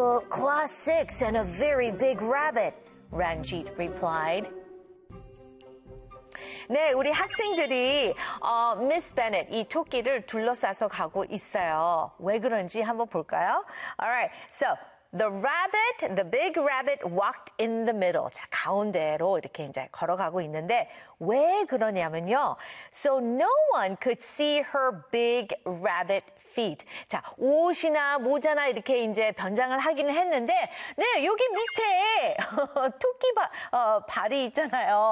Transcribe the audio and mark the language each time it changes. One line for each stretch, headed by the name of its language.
English: Class six and a very big rabbit, Ranjit replied.
Korean: 네, 우리 학생들이 Miss Bennett, 이 토끼를 둘러싸서 가고 있어요. 왜 그런지 한번 볼까요?
English: Alright, so the rabbit, the big rabbit walked in the middle.
Korean: 자, 가운데로 이렇게 이제 걸어가고 있는데 왜 그러냐면요.
English: So no one could see her big rabbit feet.
Korean: 자, 옷이나 모자나 이렇게 이제 변장을 하기는 했는데 네, 여기 밑에 토끼 발이 있잖아요.